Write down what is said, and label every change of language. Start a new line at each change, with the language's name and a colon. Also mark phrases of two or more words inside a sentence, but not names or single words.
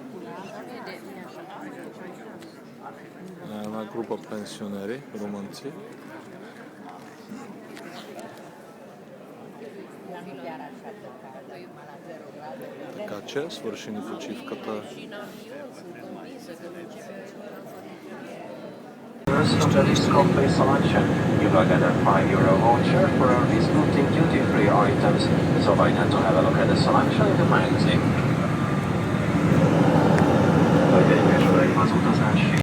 Bulgarian: Една група пенсионери, румънци. Така че свърши ни почивката.
English: Discount free selection. You will get a €5 voucher for our discounting duty-free items, so why not to have a look at the selection in the magazine?
Hungarian: Hölgyeim és uraim, az utazás